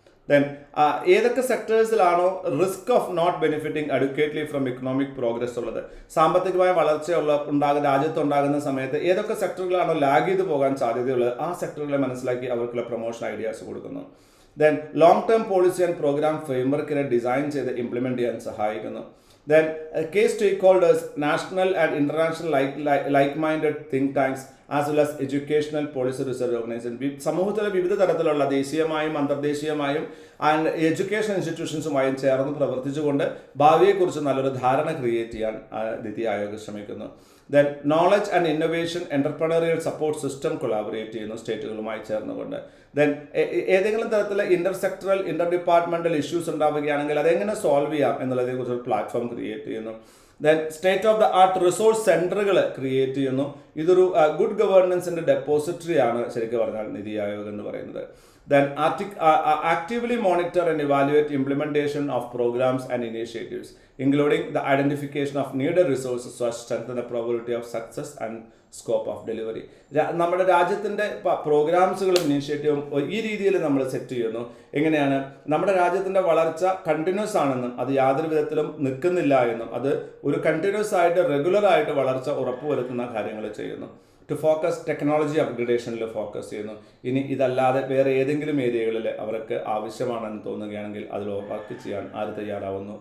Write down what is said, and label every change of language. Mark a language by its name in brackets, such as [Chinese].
[Malayalam] Then ഏതൊക്കെ സെക്ടേഴ്സിലാണോ [English] risk of not benefiting adequately from economic progress [Malayalam] ഉള്ളത്, സാമ്പത്തികമായ രാജ്യത്തുണ്ടാകുന്ന സമയത്ത് ഏതൊക്കെ സെക്ടറുകളാണോ ലാഗ് ചെയ്ത് പോകാൻ സാധ്യതയുള്ളത്, ആ സെക്ടറുകളെ മനസ്സിലാക്കി അവർക്കുള്ള പ്രൊമോഷൻ ഐഡിയാസ് കൊടുക്കുന്നു. Then long term policy and programme ഫ്രെയിംവർക്കിനെ design ചെയ്ത് ഇംപ്ലിമെൻറ്റ് ചെയ്യാൻ സഹായിക്കുന്നു. [English] Then key stakeholders, national and international like-minded think tanks as well as educational policy research organization. [Malayalam] സമൂഹത്തിലെ വിവിധ തരത്തിലുള്ള ദേശീയമായും അന്തർദേശീയമായും ആൻഡ് എഡ്യൂക്കേഷൻ ഇൻസ്റ്റിറ്റ്യൂഷൻസുമായും ചേർന്ന് പ്രവർത്തിച്ചുകൊണ്ട് ഭാവിയെക്കുറിച്ച് നല്ലൊരു ധാരണ ക്രിയേറ്റ് ചെയ്യാൻ നിതി ആയോഗ് ശ്രമിക്കുന്നു. Then knowledge and innovation entrepreneurial support system collaborate ചെയ്യുന്നു സ്റ്റേറ്റുകളുമായി ചേർന്നുകൊണ്ട്. ദെൻ ഏതെങ്കിലും തരത്തിലെ ഇന്റർ ഡിപ്പാർട്ട്മെന്റൽ ഇഷ്യൂസ് ഉണ്ടാവുകയാണെങ്കിൽ അതെങ്ങനെ സോൾവ് ചെയ്യാം എന്നുള്ളതിനെക്കുറിച്ച് ഒരു പ്ലാറ്റ്ഫോം ക്രിയേറ്റ് ചെയ്യുന്നു. Then state of the art resource സെന്ററുകൾ ക്രിയേറ്റ് ചെയ്യുന്നു. ഇതൊരു ഗുഡ് ഗവേണൻസിന്റെ ഡെപ്പോസിറ്ററി ആണ് ശരിക്കും പറഞ്ഞാൽ നിതി ആയോഗ് എന്ന് പറയുന്നത്. [English] Then actively monitor and evaluate implementation of programs and initiatives, including the identification of needed resources to strengthen the probability of success and scope of delivery. [Malayalam] നമ്മുടെ രാജ്യത്തിൻ്റെ പ്രോഗ്രാംസുകളും ഇനീഷ്യേറ്റീവും ഈ രീതിയിൽ നമ്മൾ സെറ്റ് ചെയ്യുന്നു. എങ്ങനെയാണ് നമ്മുടെ രാജ്യത്തിൻ്റെ വളർച്ച കണ്ടിന്യൂസ് ആണെന്നും അത് യാതൊരു വിധത്തിലും നിൽക്കുന്നില്ല എന്നും അത് ഒരു കണ്ടിന്യൂസ് ആയിട്ട് റെഗുലറായിട്ട് വളർച്ച ഉറപ്പുവരുത്തുന്ന കാര്യങ്ങൾ ചെയ്യുന്നു. ടു ഫോക്കസ് ടെക്നോളജി അപ്ഗ്രഡേഷനിൽ ഫോക്കസ് ചെയ്യുന്നു. ഇനി ഇതല്ലാതെ വേറെ ഏതെങ്കിലും ഏരിയകളിൽ അവർക്ക് ആവശ്യമാണെന്ന് തോന്നുകയാണെങ്കിൽ അതിൽ വർക്ക് ചെയ്യാൻ ആര് തയ്യാറാവുന്നു?